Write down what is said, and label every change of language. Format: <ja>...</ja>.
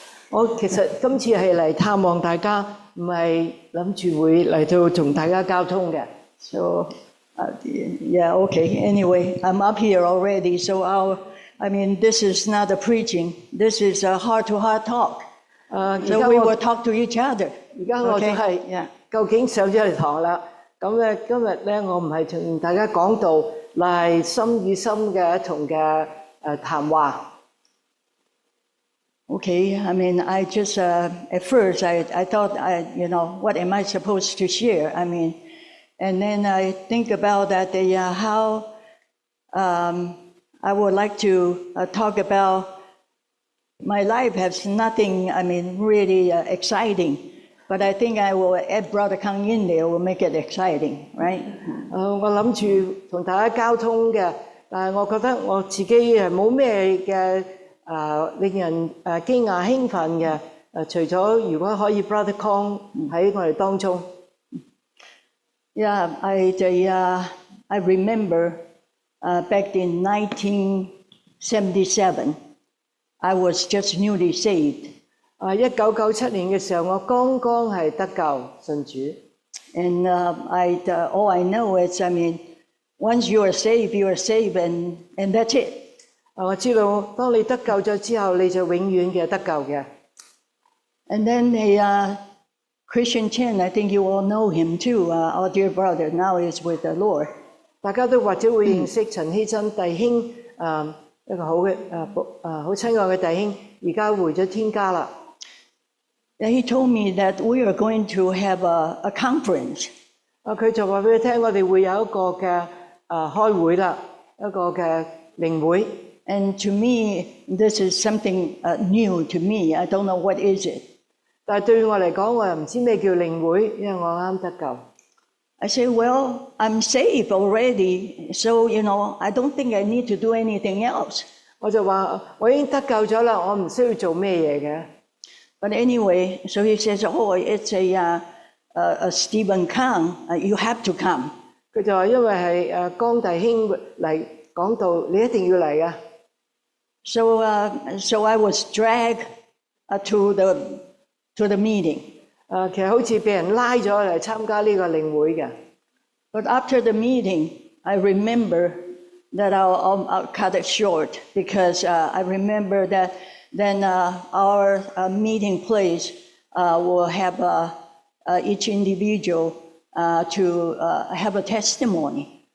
<yue>我其實今次係嚟探望大家，唔係諗住會嚟到同大家交通嘅。</yue> <en>So, yeah, okay. Anyway, I'm up here already, so I mean, this is not a preaching. This is a heart-to-heart talk. So we will talk to each other.</en> <yue>而家我就係究竟上咗嚟堂啦。咁咧今日咧，我唔係同大家講道，係心與心嘅一同嘅談話。</yue> <en>Okay, I mean, I just at first I thought what am I supposed to share? I mean, and then I think about that how I would like to talk about my life has nothing, I mean, really exciting, but I think I will add Brother Kang in there will make it exciting, right?</en> <yue>我諗住同大家交通嘅，但係我覺得我自己冇咩嘅令人驚訝興奮嘅，除咗如果可以 Brother Kang 喺我哋當中。</yue> <en>Yeah, I remember back in 1977, I was just newly saved.</en> <yue>1997年嘅時候，我剛剛係得救信主。</yue> <en>And all I know is, I mean, once you are saved, and that's it.</en> <yue>我知道，當你得救咗之後，你就永遠嘅得救嘅。</yue> <en>And then Christian Chen, I think you all know him too. Our dear brother now is with the Lord.</en> <yue>大家都或者會認識陳希真弟兄，一個好嘅好親愛嘅弟兄，而家回咗天家啦。</yue> <en>And he told me that we are going to have a conference.</en> <yue>佢就話俾你聽，我哋會有一個嘅開會啦，一個嘅靈會。</yue> <en>And to me, this is something new to me. I don't know what is it.</en> <yue>但係對我嚟講，我又唔知咩叫靈會，因為我啱得救。</yue> <en>I say, well, I'm saved already, so I don't think I need to do anything else.</en> <yue>我就話我已經得救咗啦，我唔需要做咩嘢嘅。</yue> <en>But anyway, so he says, oh, it's a Stephen Kang, you have to come.</en> <yue>佢就話因為係江弟兄嚟講道，你一定要嚟啊。</yue> <en>So I was dragged to the meeting.</en> <yue>其實好似被人拉咗嚟參加呢個靈會嘅。</yue> <en>But after the meeting, I remember that I'll cut it short because I remember that then our meeting place will have each individual to have a testimony.</en>